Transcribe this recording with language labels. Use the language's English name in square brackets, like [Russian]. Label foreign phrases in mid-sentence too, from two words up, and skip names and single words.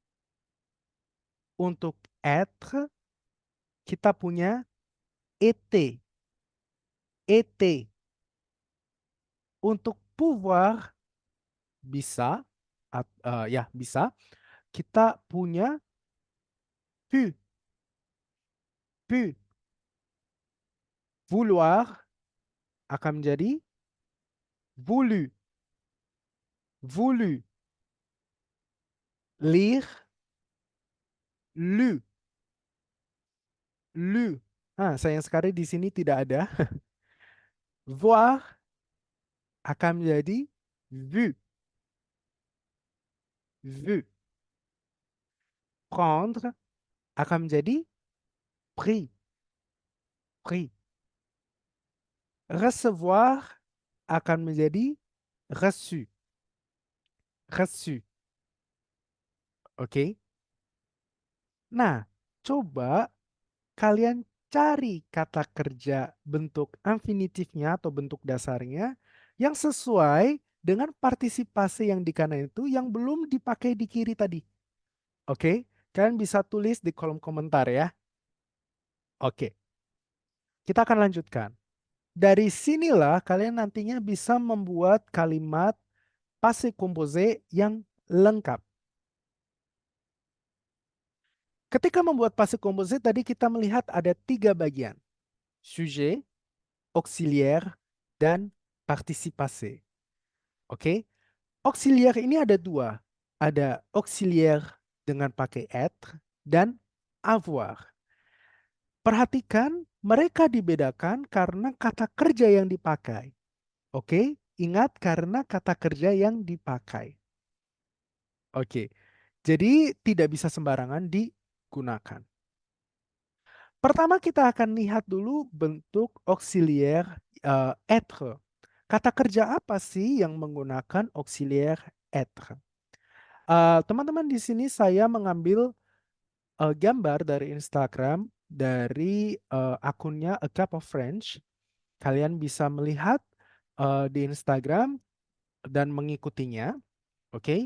[Indonesian] Untuk être, kita punya et. Et. Untuk pouvoir, bisa, ya bisa, kita punya pu. Pu. Vouloir akan menjadi voulu. Voulu. Lire, lu. Lu. Sayang sekali di sini tidak ada. Voir akan menjadi vu. Vu. Prendre akan menjadi pris. Pris. Recevoir akan menjadi reçu. Reçu. Oke. Nah, coba kalian cari kata kerja bentuk infinitifnya atau bentuk dasarnya yang sesuai dengan partisipasi yang di kanan itu yang belum dipakai di kiri tadi. Oke, kalian bisa tulis di kolom komentar ya. Oke, kita akan lanjutkan. Dari sinilah kalian nantinya bisa membuat kalimat [French] passé composé [Indonesian] yang lengkap. Ketika membuat [French] passé composé [Indonesian] tadi kita melihat ada 3 bagian. [French] Sujet, auxiliaire, [Indonesian] dan participasi. Oke, auxiliaire ini ada 2. Ada auxiliaire dengan pakai être dan avoir. Perhatikan mereka dibedakan karena kata kerja yang dipakai. Oke, ingat karena kata kerja yang dipakai. Oke, jadi tidak bisa sembarangan digunakan. Pertama kita akan lihat dulu bentuk [French] auxiliaire être. [Indonesian] Kata kerja apa sih yang menggunakan [French] auxiliaire être? [Indonesian] Teman-teman di sini saya mengambil gambar dari Instagram dari akunnya A Cup of French. Kalian bisa melihat di Instagram dan mengikutinya. Oke.